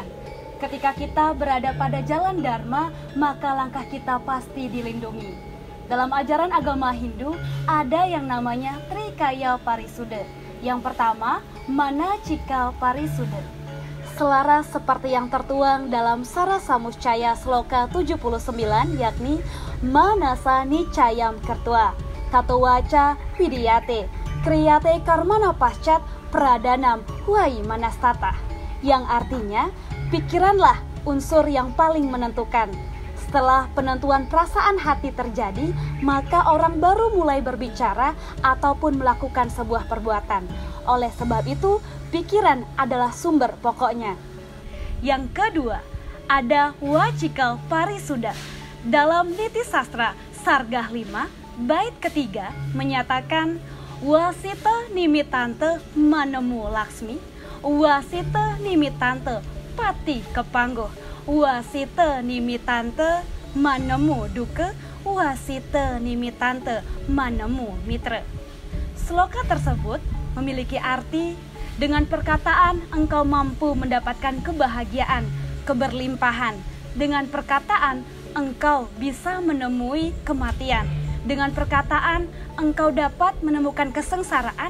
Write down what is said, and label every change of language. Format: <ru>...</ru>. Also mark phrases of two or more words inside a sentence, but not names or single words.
<id>Ketika kita berada pada jalan Dharma, maka langkah kita pasti dilindungi. Dalam ajaran agama Hindu, ada yang namanya Trikaya Parisuddha. Yang pertama, Manacikal Parisuddha. Selaras seperti yang tertuang dalam Sarasamuscaya Sloka 79, yakni</id> <sa>Manasa Nicayam Kertua, Tatowaca Vidiyate, Kriyate Karmana Pascat Pradanam Huai Manastata,</sa> <id>yang artinya, pikiranlah unsur yang paling menentukan. Setelah penentuan perasaan hati terjadi, maka orang baru mulai berbicara ataupun melakukan sebuah perbuatan. Oleh sebab itu, pikiran adalah sumber pokoknya. Yang kedua, ada Wacikal Parisuddha. Dalam Niti Sastra Sargah 5, bait ketiga menyatakan,</id> <kaw>Wasita nimitante manemu Laksmi, wasita nimitante pati kepangguh, wasita nimitante manemu duka, wasita nimitante manemu mitra.</kaw> <id>Sloka tersebut memiliki arti dengan perkataan engkau mampu mendapatkan kebahagiaan, keberlimpahan. Dengan perkataan engkau bisa menemui kematian. Dengan perkataan engkau dapat menemukan kesengsaraan.</id>